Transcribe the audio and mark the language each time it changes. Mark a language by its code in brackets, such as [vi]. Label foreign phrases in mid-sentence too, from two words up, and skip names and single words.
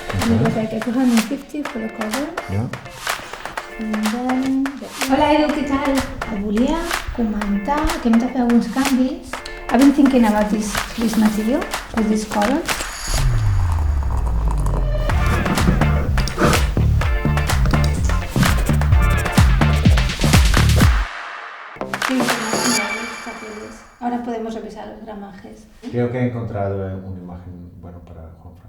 [ca] Jo crec que hay 250 [en] for the cover. Yeah. [ca] Hola Edu, què tal? Volia comentar que hem de fer alguns canvis. [en] I've been thinking about this material, with this color. [es] Ahora podemos revisar los gramajes. Creo que he encontrado una imagen buena para Juanfran.